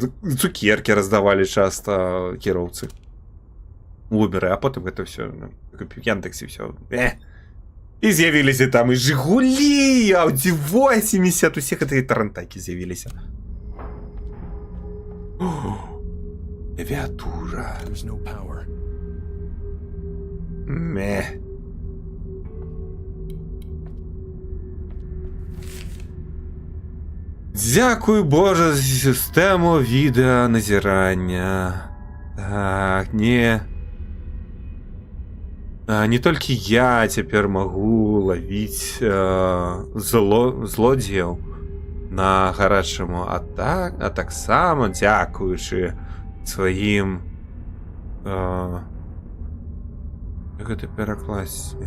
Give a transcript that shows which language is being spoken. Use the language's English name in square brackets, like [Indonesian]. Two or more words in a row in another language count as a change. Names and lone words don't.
[Belarusian] Цукеркі раздавалі часта кіроўцы. Uber, а потым гэта ўсё, купіў Яндексе, ўсё. І з'явіліся там і Жигулі, Audi 80, усе гэтыя тарантайкі з'явіліся. Клавіатура. [English] There's no power. [Belarusian] Дзякуй, Боже, за сістэму відэаназірання. Так, не толькі я цяпер магу лавіць злодзеяў на гарачаму, а таксама дзякуючы сваім гэта перакласці.